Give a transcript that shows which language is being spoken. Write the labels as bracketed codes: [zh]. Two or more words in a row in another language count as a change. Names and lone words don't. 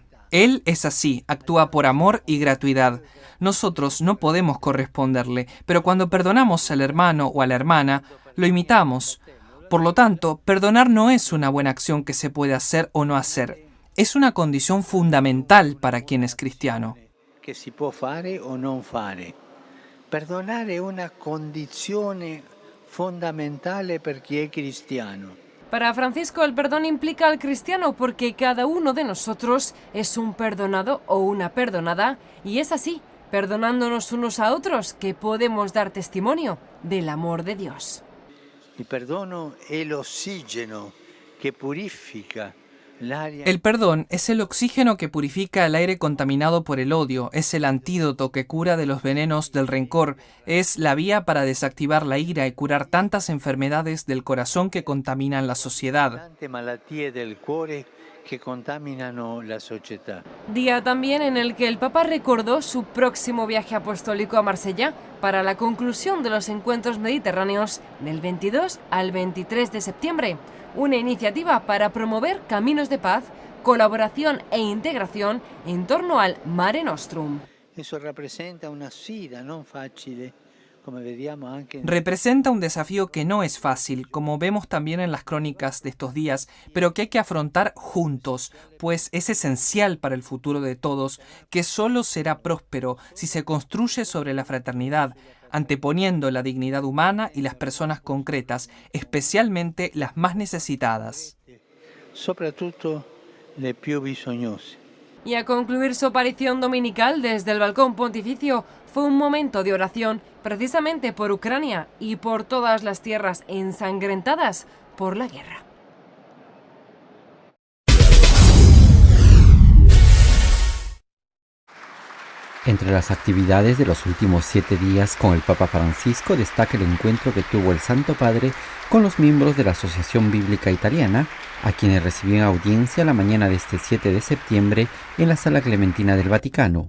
[es] Él es así, actúa por amor y gratuidad. Nosotros no podemos corresponderle, pero cuando perdonamos al hermano o a la hermana, lo imitamos. Por lo tanto, perdonar no es una buena acción que se puede hacer o no hacer. Es una condición fundamental para quien es cristiano. [it] Que si può fare o non fare. Perdonare è una condizione fondamentale per chi è cristiano. [es] Para Francisco, el perdón implica al cristiano porque cada uno de nosotros es un perdonado o una perdonada, y es así, perdonándonos unos a otros, que podemos dar testimonio del amor de Dios. [it] El perdono è l'ossigeno che purifica l'aria. [es] El perdón es el oxígeno que purifica el aire contaminado por el odio, es el antídoto que cura de los venenos del rencor, es la vía para desactivar la ira y curar tantas enfermedades del corazón que contaminan la sociedad. [it] Tante malattie del cuore que contaminano la società. [es] Día también en el que el Papa recordó su próximo viaje apostólico a Marsella para la conclusión de los encuentros mediterráneos del 22 al 23 de septiembre, una iniciativa para promover caminos de paz, colaboración e integración en torno al Mare Nostrum. Eso representa [it] una sfida non facile. [es] Representa un desafío que no es fácil, como vemos también en las crónicas de estos días, pero que hay que afrontar juntos, pues es esencial para el futuro de todos, que solo será próspero si se construye sobre la fraternidad, anteponiendo la dignidad humana y las personas concretas, especialmente las más necesitadas. [it] Soprattutto le più bisognose. [es] Y a concluir su aparición dominical desde el balcón pontificio, fue un momento de oración precisamente por Ucrania y por todas las tierras ensangrentadas por la guerra. Entre las actividades de los últimos 7 días con el Papa Francisco destaca el encuentro que tuvo el Santo Padre con los miembros de la Asociación Bíblica Italiana, a quienes recibió en audiencia la mañana de este 7 de septiembre en la Sala Clementina del Vaticano.